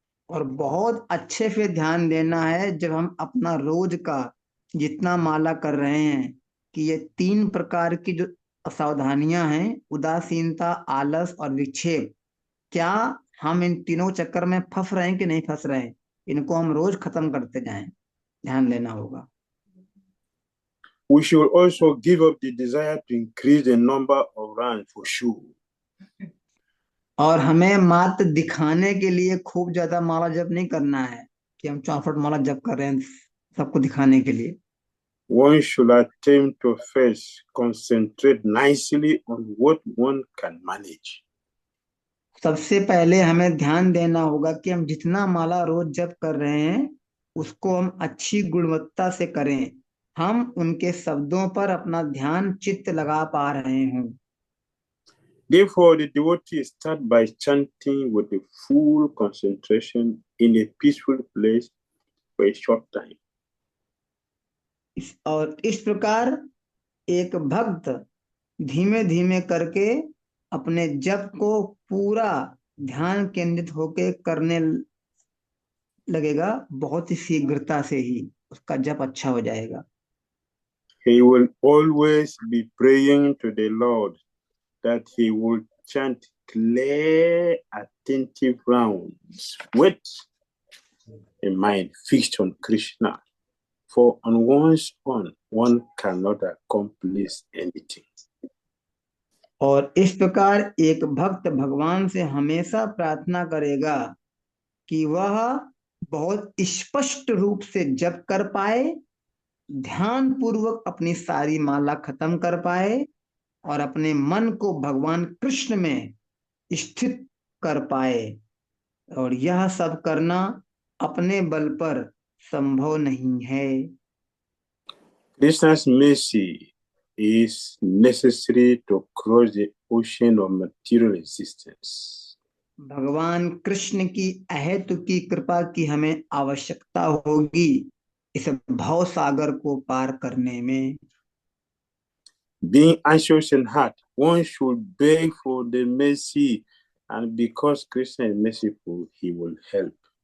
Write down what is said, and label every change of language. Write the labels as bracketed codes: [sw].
[hi] और बहुत अच्छे से ध्यान देना है जब हम अपना रोज का जितना माला कर रहे हैं कि ये 3 प्रकार की जो असावधानियां हैं, उदासीनता, आलस और विक्षेप, क्या हम इन तीनों चक्कर में फंस रहे हैं कि नहीं फंस रहे हैं, इनको हम रोज खत्म करते जाएं, ध्यान देना होगा। [en] We should also give up the desire to increase the number of rounds for show. [hi] और हमें मात्र दिखाने के लिए खूब ज्यादा माला जप नहीं करना है कि हम 64 माला जप कर रहे हैं सबको दिखाने के लिए। [en] One should attempt to first concentrate nicely on what one can manage. [hi] सबसे पहले हमें ध्यान देना होगा कि हम जितना माला रोज जप कर रहे हैं उसको हम अच्छी गुणवत्ता से करें, हम उनके शब्दों पर अपना ध्यान चित्त लगा पा रहे हों। [en] Therefore, the devotee start by chanting with a full concentration in a peaceful place for a short time. [hi] और इस प्रकार एक भक्त धीमे धीमे करके अपने जप को पूरा ध्यान केंद्रित होके करने लगेगा, बहुत ही शीघ्रता से ही उसका जप अच्छा हो जाएगा। [en] He will always be praying to the Lord that he will chant clear, attentive rounds with a mind fixed on Krishna. For on one's own, one cannot accomplish anything. [hi] और इस प्रकार एक भक्त भगवान से हमेशा प्रार्थना करेगा कि वह बहुत स्पष्ट रूप से जप कर पाए, ध्यान पूर्वक अपनी सारी माला खत्म कर पाए और अपने मन को भगवान कृष्ण में स्थित कर पाए। और यह सब करना अपने बल पर संभव नहीं है। [en] Krishna's mercy is necessary to cross the ocean of material existence. [hi] भगवान कृष्ण की अहेतु की कृपा की हमें आवश्यकता होगी इस भव सागर को पार करने में। [en] Being anxious in heart, one should beg for the mercy, and because Krishna is merciful, he will help.